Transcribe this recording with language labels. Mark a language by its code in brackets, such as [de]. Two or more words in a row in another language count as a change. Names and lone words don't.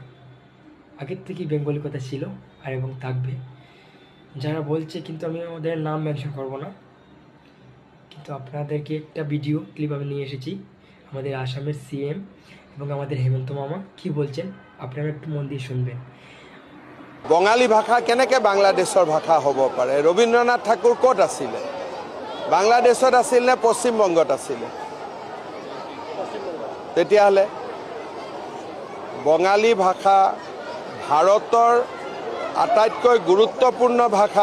[bn] আগের থেকেই বেঙ্গলি কথা ছিল আর এবং থাকবে। যারা বলছে, কিন্তু আমি ওদের নাম মেনশন করব না, কিন্তু আপনাদেরকে একটা ভিডিও ক্লিপ আমি নিয়ে এসেছি। আমাদের আসামের সিএম এবং আমাদের হেমন্ত মামা কি বলছেন আপনারা একটু মন দিয়ে শুনবেন। [as] বঙালী ভাষা কেনেকৈ বাংলাদেশৰ ভাষা হ'ব পাৰে? ৰবীন্দ্ৰনাথ ঠাকুৰ ক'ত আছিলে? বাংলাদেশত আছিল নে পশ্চিমবংগত আছিলে? তেতিয়াহ'লে বঙালী ভাষা ভাৰতৰ আটাইতকৈ গুৰুত্বপূৰ্ণ ভাষা।